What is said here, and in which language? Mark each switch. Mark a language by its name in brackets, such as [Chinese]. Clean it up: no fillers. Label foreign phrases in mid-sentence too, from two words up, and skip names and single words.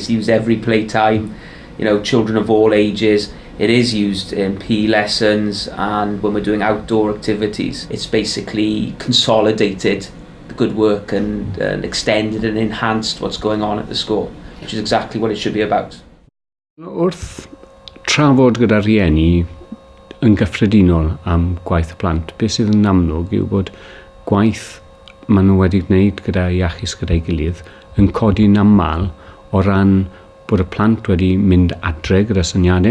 [English] It's used every playtime, children of all ages. It is used in PE lessons and when we're doing outdoor activities. It's basically consolidated the good work and extended and enhanced what's going on at the school, which is exactly what it should be about. [Welsh] Wrth trafod gyda rhieni yn gyffredinol am gwaith y plant, beth sydd yn amlwg yw bod gwaith maen nhw wedi gwneud gyda Iachus Gyda'i Gilydd yn codi'n aml o ran bod y plant wedi mynd adre gyda syniadau.